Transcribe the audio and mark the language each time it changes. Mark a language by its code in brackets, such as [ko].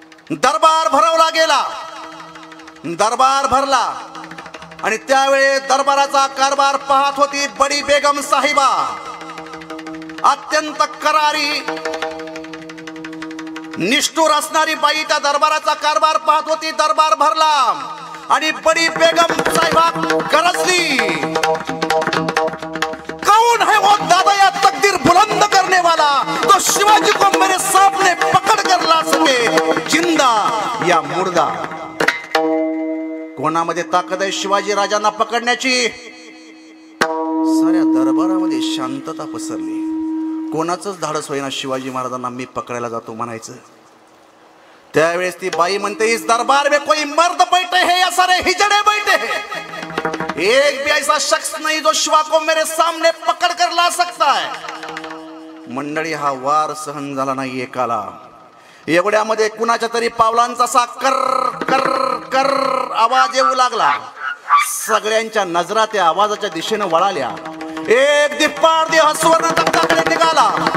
[mr] दरबार भरवला गेला. दरबार भरला आणि त्यावेळी दरबाराचा कारभार पाहत होती बडी बेगम साहिबा. अत्यंत करारी, निष्ठुर असणारी बाई त्या दरबाराचा कारभार पाहत होती. दरबार भरला आणि बडी बेगम साहिबा गरजली. [hi] कौन है वो दादा या तकदीर बुलंद करने वाला, तो शिवाजी को मेरे सामने पकड़ कर ला सके, जिंदा या मुर्दा. [mr] कोणामध्ये ताकद आहे शिवाजी राजांना पकडण्याची? साऱ्या दरबारामध्ये शांतता पसरली. कोणाचंच धाडस होईना शिवाजी महाराजांना मी पकडायला जातो म्हणायचं. त्यावेळेस ती बाई म्हणते, [hi] इस दरबार में कोई मर्द बैठे हैं या सारे हिजड़े बैठे हैं? एक भी ऐसा शख्स नहीं जो शिवा को मेरे सामने पकड़ कर ला सकता है. [mr] मंडळी, हा वार सहन झाला नाही एकाला. एवढ्यामध्ये कुणाच्या तरी पावलांचा असा कर कर कर आवाज येऊ लागला. सगळ्यांच्या नजरा त्या आवाजाच्या दिशेने वळाल्या. एक दिप्पाड देह सुवर्ण तख्ताकडे निघाला.